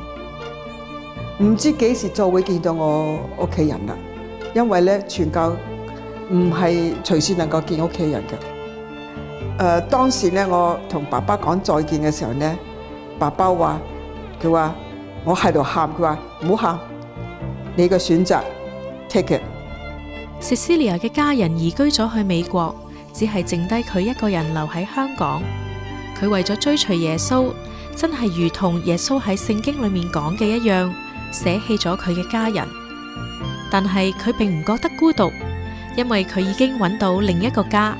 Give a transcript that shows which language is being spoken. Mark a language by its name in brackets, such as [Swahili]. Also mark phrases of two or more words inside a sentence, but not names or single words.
[Cantonese] 唔知幾時再會見到我屋企人啦，因為咧傳教唔係隨時能夠見屋企人嘅。當時咧我同爸爸講再見嘅時候咧，爸爸話：佢話我喺度喊，佢話唔好喊，你嘅選擇 [English] take it。 [Cantonese] Cecilia 嘅家人移居咗去美國，只係剩低佢一個人留喺香港。佢為咗追隨耶穌，真係如同耶穌喺聖經裏面講嘅一樣，捨棄咗佢嘅家人。但係佢並唔覺得孤獨，因為佢已經揾到另一個家。